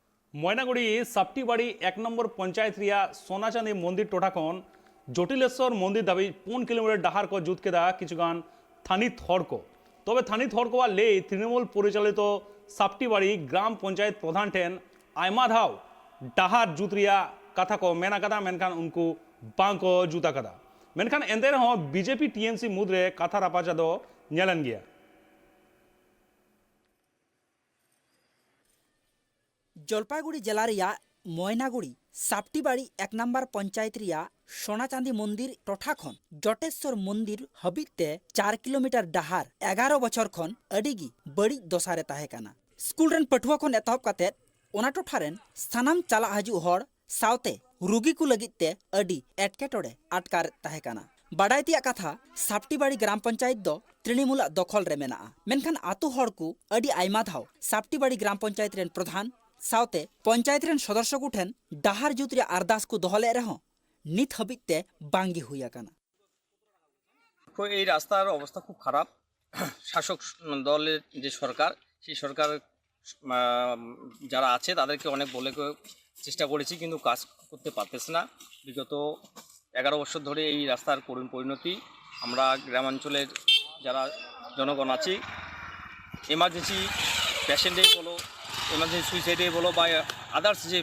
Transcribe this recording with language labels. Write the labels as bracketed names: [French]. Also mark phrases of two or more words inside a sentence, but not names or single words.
[Santali] ময়নাগুড়ি সাপটিবাড়ি ১ নম্বর পঞ্চায়েত রিয়া সোনাচাঁदी মন্দির टोठा खन जटिलेश्वर मंदिर दाबी 5 किलोमीटर डाहार को जुत केदा किचुगान थानित हर को तबे थानित हर को ले तृणमूल परिचालित सापटिबाड़ी ग्राम पंचायत प्रधान ठेन आयमा धाव डाहार जुत रिया कथा को मेना कदा मेनखान उनको बांग को जुता कदा मेनखान एंते रहो बीजेपी टीएमसी मुद्रे कथा रापाचा दो नेलन गया जलपाईगुड़ी जिला रिया मयनागुड़ी सापटिबाड़ी 1 नम्बर पंचायत रिया सोनाचांदी मंदिर टोठा खन जटेश्वर मंदिर हबीते 4 किलोमीटर डाहार 11 बछर खन अडिगी बड़ी दशारे ताहेकाना स्कूल रेन पठुआ खन एतहब काते ओना टोठारेन सानाम चला हजू हर सावते रुगी को लगिते अडी एटकेटोड़े आटकार ताहेकाना बाडायतिया कथा सापटिबाड़ी ग्राम पंचायत दो तृणमूल दखल रे मेना मेनखान आतु हर को अडी आयमा धाव सापटिबाड़ी ग्राम पंचायत रेन प्रधान सावते पंचायत रेन सदस्य को ठेन डाहार जुत रे अरदास को दोहले रहो नित हबिते बांगी हुई आकाना [Bangla] तो এই রাস্তার অবস্থা খুব খারাপ শাসক দলের যে সরকার সেই সরকার যারা আছে তাদেরকে অনেক বলে চেষ্টা করেছি কিন্তু কাজ করতে পারতেছে না বিগত 11 বছর ধরে এই রাস্তার করুণ পরিণতি আমরা গ্রামাঞ্চলের যারা জনগণ আছি [English] emergency patient [Bangla] বলো [English] emergency suicide [Bangla] বলো বা আদার্স যে